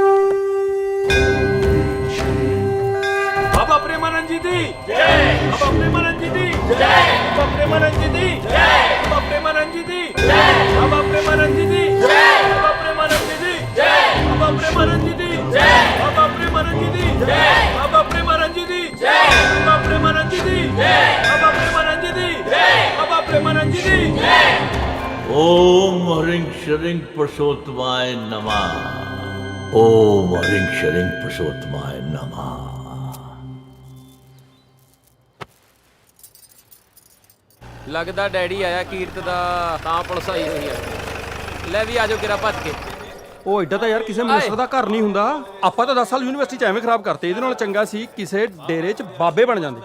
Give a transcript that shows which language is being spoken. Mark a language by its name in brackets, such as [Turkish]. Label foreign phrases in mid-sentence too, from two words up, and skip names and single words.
[Punjabi] ਬਾਬਾ ਪ੍ਰੇਮਾਨੰਦ ਜੀ ਦੀ ਜੈ, ਬਾਬਾ ਪ੍ਰੇਮਾਨੰਦ ਜੀ ਦੀ ਜੈ, ਬਾਬਾ ਪ੍ਰੇਮਾਨੰਦ ਜੀ ਦੀ ਜੈ, ਬਾਬਾ ਪ੍ਰੇਮਾਨੰਦ ਜੀ ਦੀ ਜੈ, ਬਾਬਾ ਪ੍ਰੇਮਾਨੰਦ ਜੀ ਦੀ ਜੈ, ਬਾਬਾ ਪ੍ਰੇਮਾਨੰਦ ਜੀ ਦੀ ਜੈ, ਬਾਬਾ ਪ੍ਰੇਮਾਨੰਦ ਜੀ ਦੀ ਜੈ, ਬਾਬਾ ਪ੍ਰੇਮਾਨੰਦ ਜੀ ਦੀ ਜੈ, ਬਾਬਾ ਪ੍ਰੇਮਾਨੰਦ ਜੀ ਦੀ ਜੈ, ਬਾਬਾ ਪ੍ਰੇਮਾਨੰਦ ਜੀ ਦੀ ਜੈ, ਬਾਬਾ ਪ੍ਰੇਮਾਨੰਦ ਜੀ ਦੀ ਜੈ, ਬਾਬਾ ਪ੍ਰੇਮਾਨੰਦ ਜੀ ਦੀ ਜੈ। [Sanskrit] ओम ह्रीं श्रीं पुरुषोत्तमाय नमः। ओम ह्रीं श्रीं पुरुषोत्तमाय नमः। [Punjabi] ਲੱਗਦਾ ਡੈਡੀ ਆਇਆ ਕੀਰਤ ਦਾ, ਤਾਂ ਪੁਲਿਸ ਆਈ ਹੋਈ ਆ। ਲੈ ਵੀ ਆਜੋ ਕਿਰਾ ਭੱਜ ਕੇ। ਉਹ ਐਡਾ ਤਾਂ ਯਾਰ ਕਿਸੇ ਮਿਨਿਸਟਰ ਦਾ ਘਰ ਨਹੀਂ ਹੁੰਦਾ। ਆਪਾਂ ਤਾਂ 10 ਸਾਲ ਯੂਨੀਵਰਸਿਟੀ 'ਚ ਐਵੇਂ ਖਰਾਬ ਕਰਤੇ, ਇਹਦੇ ਨਾਲ ਚੰਗਾ ਸੀ ਕਿਸੇ ਡੇਰੇ 'ਚ ਬਾਬੇ ਬਣ ਜਾਂਦੇ।